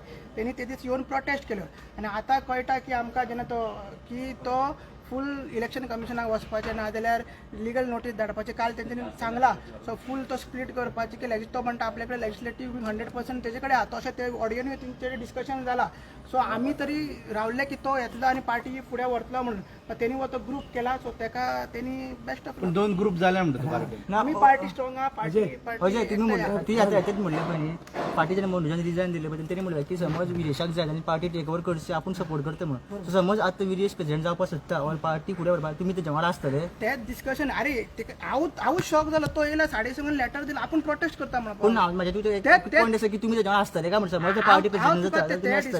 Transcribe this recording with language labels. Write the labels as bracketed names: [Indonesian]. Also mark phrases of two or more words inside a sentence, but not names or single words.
[Konkani] तेणी ते दीस येवन प्रोटेस्ट केलो आनी आतां कळटा की आमकां जेन्ना तो फूल इलेक्शन कमिशनाक वचपाचें ना जाल्यार लिगल नोटीस धाडपाचें काल तेंच्यांनी सांगला सो फूल तो स्प्लीट करपाचें की तो म्हणटा आपल्या कडेन लेजिस्लेटीव 100% तेजे कडेन आहा तशें ते ऑडियोनी तेंचे डिस्कशन जाला सो आमी तरी रावल्ले की तो येतलो आनी पार्टी फुडें व्हरतलो म्हणून तेणी वो तो ग्रुप केला सो तेका तेणी [English] best of [Konkani] 2 ग्रुप जाले म्हणटा तू पार्टी आमी पार्टी स्ट्रॉंग आहा पार्टी अजय तुम्ही म्हणलं ती आता याच्यात म्हणले पाहिजे पार्टीच्या मनोजान रिजायन दिले पाहिजे त्यांनी म्हणलं की समज विरेशाक जाय आणि पार्टी [English] take over [Konkani] करची आपण सपोर्ट करता म्हणून समज आता विरेश प्रेसिडेंट जावपाक सोदता पार्टी फुडें व्हरपाक तुमी तेच्या वांगडा आसतले? तेच डिस्कशन अरे हांवूच शॉक जालो तो येयला 7:30 लेटर दिला आपण प्रोटेस्ट करता पूण म्हणून हांव म्हाज्या तुका एक तेच- पॉयंट आसा की तुमी तेच्या वांगडा आसतले काय म्हणटा समज पार्टी प्रेसिडेंट जाता जाल्यार तुमी आसतले?